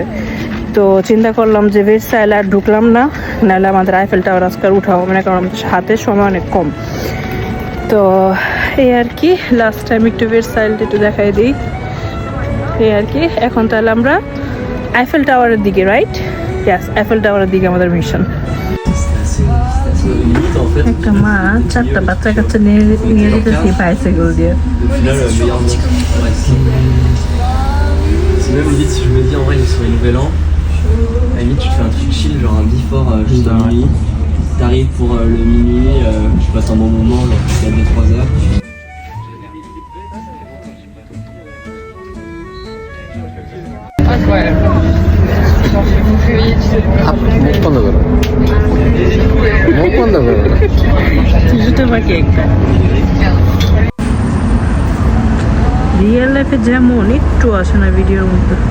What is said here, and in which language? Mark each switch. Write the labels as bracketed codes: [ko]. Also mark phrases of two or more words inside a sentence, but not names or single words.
[bn] তো চিন্তা করলাম যে ভার্সাইল আর ঢুকলাম না, নাহলে আমাদের আইফেল টাওয়ার আজকাল উঠাও মানে, কারণ আমাদের হাতে সময় অনেক কম। তো এই আর কি, [en] last time [bn] একটু ভার্সাইলটা একটু দেখাই দিই। এই আর কি। এখন তাহলে আমরা আইফেল টাওয়ারের দিকে, [en] right? yes, [bn] আইফেল টাওয়ারের দিকে আমাদের মিশন। [fr] Limite, en fait, [bn] একটা মা 4টা বাচ্চা কাচ্চা নিয়ে যেতেছি বাইসাইকেল দিয়ে। [fr] au final, meilleur nom. Ouais, c'est même limite si je me dis en vrai, sur les nouvel an, à la limite, tu te fais un truc chill, genre un before juste à minuit. T'arrives pour le minuit, tu passes un bon moment, genre jusqu'à 2-3 heures. [bn] মুখ বন্ধ করো, মুখ বন্ধ করো। কিছুটা বাকি একটা। [en] real life [bn] যেমন একটু আসে না ভিডিওর মধ্যে।